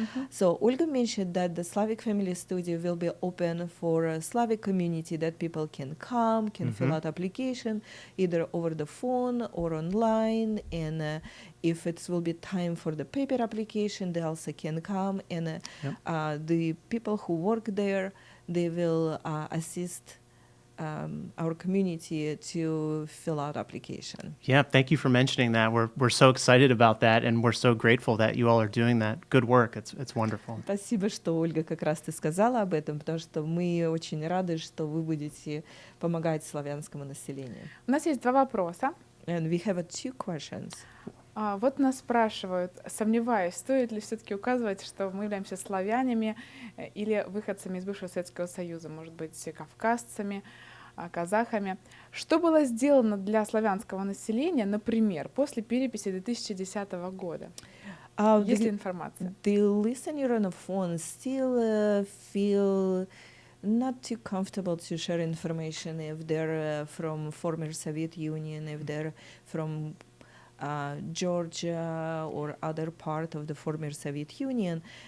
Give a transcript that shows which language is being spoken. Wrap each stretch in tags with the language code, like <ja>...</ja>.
<en>So Olga mentioned that the Slavic Family Studio will be open for a Slavic community, that people can come, can fill out application either over the phone or online, and if it will be time for the paper application, they also can come, and the people who work there, they will assist our community to fill out application. Yeah, thank you for mentioning that. We're so excited about that, and we're so grateful that you all are doing that. Good work. It's wonderful.</en> <ru>Спасибо, что Ольга как раз ты сказала об этом, потому что мы очень рады, что вы будете помогать славянскому населению. У нас есть два вопроса.</ru> <en>And we have two questions.</en> <ru>Вот нас спрашивают, сомневаюсь, стоит ли все-таки указывать, что мы являемся славянами или выходцами из бывшего Советского Союза, может быть, кавказцами, казахами. Что было сделано для славянского населения, например, после переписи 2010 года? Есть ли информация?</ru> <en>The listener on the phone still feel not too comfortable to share information if they're from former Soviet Union, if they're from Georgia or other part of the former Soviet Union.</en>